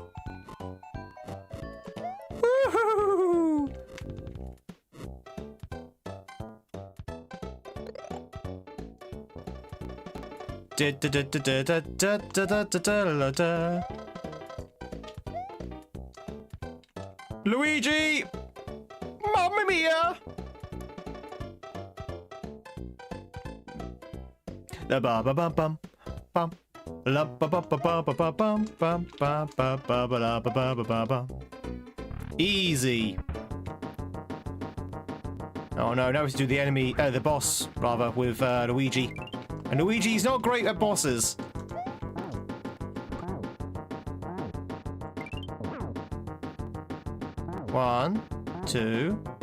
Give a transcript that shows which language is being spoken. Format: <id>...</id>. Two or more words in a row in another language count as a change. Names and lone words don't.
<en>Woohoo! Luigi!</en> <it>Mamma mia! La ba ba bum bum bum. La ba ba ba ba ba ba bum bum ba ba ba ba la ba ba ba ba bum.</it> <en>Easy. Oh no, now we have to do the enemy, the boss, rather, with Luigi. And Luigi's not great at bosses. One, two.</en>